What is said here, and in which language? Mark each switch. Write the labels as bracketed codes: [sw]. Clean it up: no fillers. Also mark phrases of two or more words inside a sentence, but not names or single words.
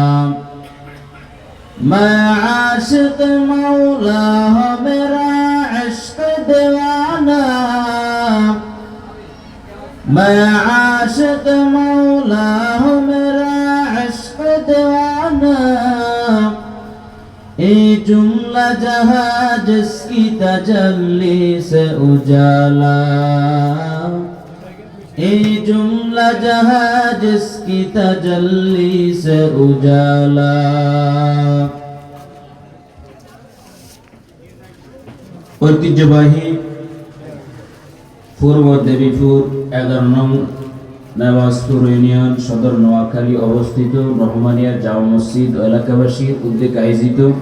[ur] میں عاشق مولا ہوں میرا عشق دیوانہ میں عاشق مولا ہوں میرا عشق دیوانہ اے جملہ جہاں جس کی تجلی سے اجالا اے جملہ جہاں جس کی تجلی سے اجالا [bn] ঐতিহ্যবাহী পূর্ব দেবীপুর 11 নং নেওয়াজপুর ইউনিয়ন সদর নোয়াখালী অবস্থিত রহমানিয়া জামা মসজিদ এলাকাবাসীর উদ্যোগে আয়োজিত